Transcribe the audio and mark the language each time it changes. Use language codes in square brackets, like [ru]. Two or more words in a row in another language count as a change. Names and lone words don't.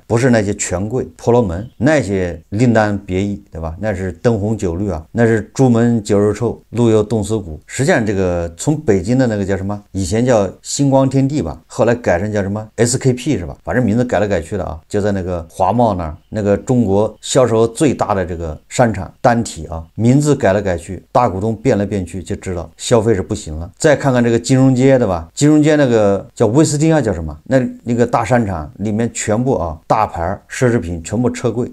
[zh] 不是那些權貴婆羅門，那些另當別議，對吧？那是燈紅酒綠啊，那是朱門酒肉臭，路有凍死骨。實際上這個從北京的那個叫什麼，以前叫星光天地吧，後來改成叫什麼 SKP 是吧？反正名字改来改去的啊，就在那個華貿那兒，那個中國銷售最大的這個商場單體啊，名字改来改去，大股東變來變去，就知道消費是不行了。再看看這個金融街，对吧？金融街那個叫威斯汀啊，叫什麼？那個大商場裡面全部啊，大牌奢侈品全部撤櫃。